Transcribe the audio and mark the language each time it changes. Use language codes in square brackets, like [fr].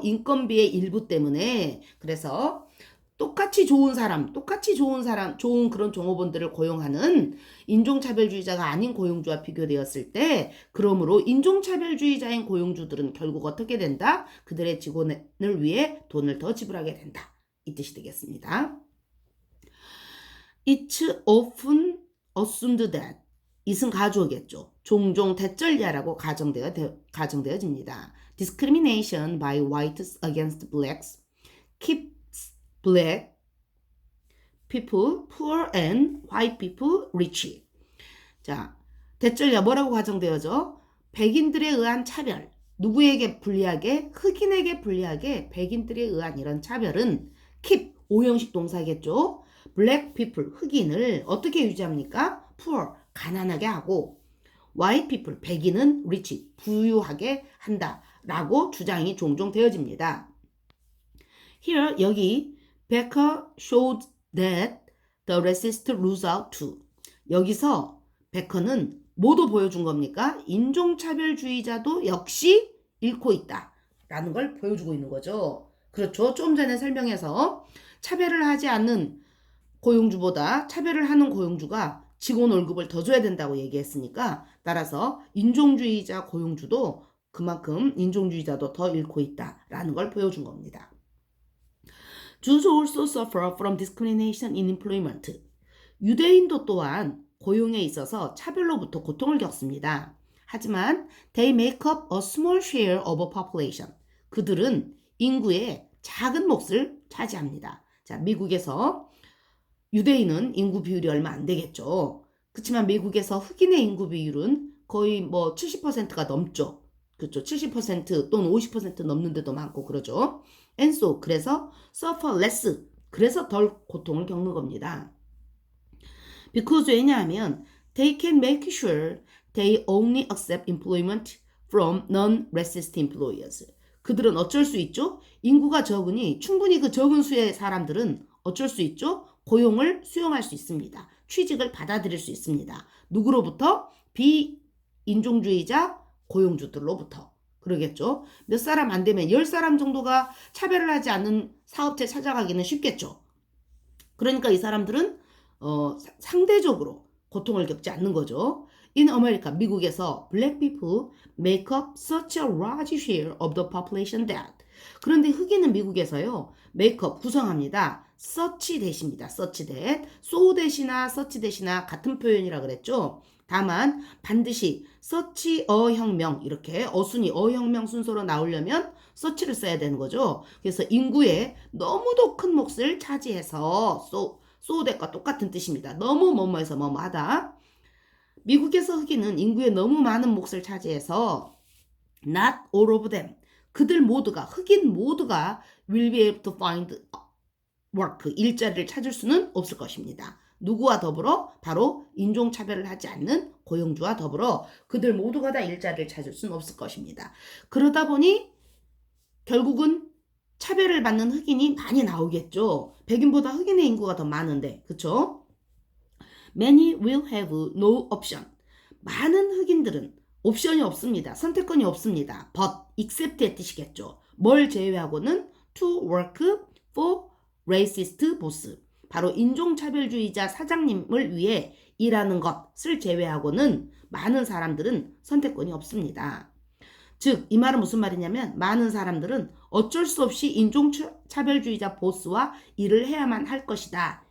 [ko] 인건비의 일부 때문에. 그래서 똑같이 좋은 사람, 좋은 그런 종업원들을 고용하는 인종차별주의자가 아닌 고용주와 비교되었을 때, 그러므로 인종차별주의자인 고용주들은 결국 어떻게 된다? 그들의 직원을 위해 돈을 더 지불하게 된다. 이 뜻이 되겠습니다. [en] It's often assumed that. [ko] it은 가주어겠죠. 종종 대절야라고 가정되어집니다. [en] Discrimination by whites against blacks keeps black people poor and white people rich. [ko] 자, 대절야 뭐라고 가정되어져? 백인들에 의한 차별. 누구에게 불리하게? 흑인에게 불리하게 백인들에 의한 이런 차별은 keep, 오형식 동사겠죠. [en] black people, [ko] 흑인을 어떻게 유지합니까? poor, 가난하게 하고 [en] white people, [ko] 백인은 rich, 부유하게 한다라고 주장이 종종 되어집니다. [en] Here, [ko] 여기 [en] Becker showed that the racist lose out too. [ko] 여기서 베커는 뭐도 보여준 겁니까? 인종차별주의자도 역시 잃고 있다 라는 걸 보여주고 있는 거죠. 그렇죠. 좀 전에 설명해서 차별을 하지 않는 고용주보다 차별을 하는 고용주가 직원 월급을 더 줘야 된다고 얘기했으니까, 따라서 인종주의자 고용주도 그만큼 인종주의자도 더 잃고 있다라는 걸 보여준 겁니다. [en] Jews also suffer from discrimination in employment. [ko] 유대인도 또한 고용에 있어서 차별로부터 고통을 겪습니다. 하지만 [en] they make up a small share of a population. [ko] 그들은 인구의 작은 몫을 차지합니다. 자, 미국에서 유대인은 인구 비율이 얼마 안 되겠죠. 그렇지만 미국에서 흑인의 인구 비율은 거의 70%가 넘죠. 그렇죠. 70% 또는 50% 넘는 데도 많고 그러죠. [en] And so, [ko] 그래서 [en] suffer less, [ko] 그래서 덜 고통을 겪는 겁니다. [en] Because [ko] 왜냐하면 [en] they can make sure they only accept employment from non-racist employers. [ko] 그들은 어쩔 수 있죠? 인구가 적으니 충분히 그 적은 수의 사람들은 어쩔 수 있죠? 고용을 수용할 수 있습니다. 취직을 받아들일 수 있습니다. 누구로부터? 비인종주의자 고용주들로부터. 그러겠죠. 몇 사람 안 되면 10사람 정도가 차별을 하지 않는 사업체 찾아가기는 쉽겠죠. 그러니까 이 사람들은 상대적으로 고통을 겪지 않는 거죠. [en] In America, [ko] 미국에서 [en] black people make up such a large share of the population that. [ko] 그런데 흑인은 미국에서요, [en] make up, [ko] 구성합니다. such 대시입니다. such that. so 대시나 such 대시나 같은 표현이라 그랬죠. 다만 반드시 such a 혁명, 이렇게 어순이 어혁명 순서로 나오려면 such를 써야 되는 거죠. 그래서 인구의 너무도 큰 몫을 차지해서 so that과 똑같은 뜻입니다. 너무 뭐뭐해서 뭐뭐하다. 미국에서 흑인은 인구의 너무 많은 몫을 차지해서 [en] Not all of them. [ko] 그들 모두가, 흑인 모두가 [en] will be able to find work, [ko] 일자리를 찾을 수는 없을 것입니다. 누구와 더불어? 바로 인종차별을 하지 않는 고용주와 더불어 그들 모두가 다 일자리를 찾을 수는 없을 것입니다. 그러다 보니 결국은 차별을 받는 흑인이 많이 나오겠죠. 백인보다 흑인의 인구가 더 많은데, 그쵸? [en] Many will have no option. [ko] 많은 흑인들은 옵션이 없습니다. 선택권이 없습니다. But, except의 뜻이겠죠. 뭘 제외하고는 [en] to work for racist boss. [ko] 바로 인종차별주의자 사장님을 위해 일하는 것을 제외하고는 많은 사람들은 선택권이 없습니다. 즉, 이 말은 무슨 말이냐면 많은 사람들은 어쩔 수 없이 인종차별주의자 보스와 일을 해야만 할 것이다.